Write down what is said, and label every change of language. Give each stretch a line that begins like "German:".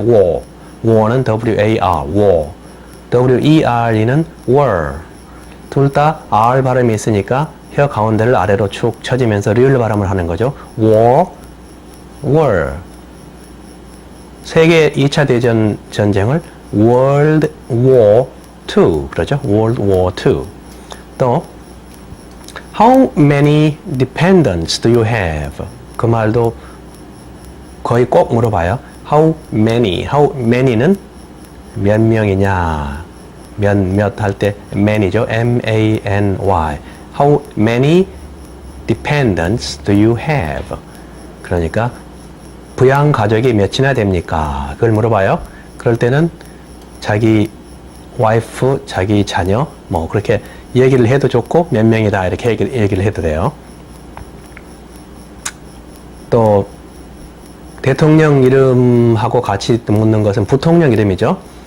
English: war. war는 W-A-R, war. W-E-R-E는 were.
Korean: 둘 다 R 발음이 있으니까 혀 가운데를 아래로 축 처지면서 리을 발음을 하는 거죠.
English: war, were.
Korean: 세계 2차 대전 전쟁을 World War II 그러죠.
English: World War II. 또 How many dependents do you have?
Korean: 그 말도 거의 꼭 물어봐요.
English: How many?
Korean: How many는 몇 명이냐? 몇 할 때 many죠. M-A-N-Y.
English: How many dependents do you have?
Korean: 그러니까 부양 가족이 몇이나 됩니까? 그걸 물어봐요. 그럴 때는 자기 와이프, 자기 자녀 뭐 그렇게 얘기를 해도 좋고 몇 명이다 이렇게 얘기를 해도 돼요. 또 대통령 이름하고 같이 묻는 것은 부통령 이름이죠.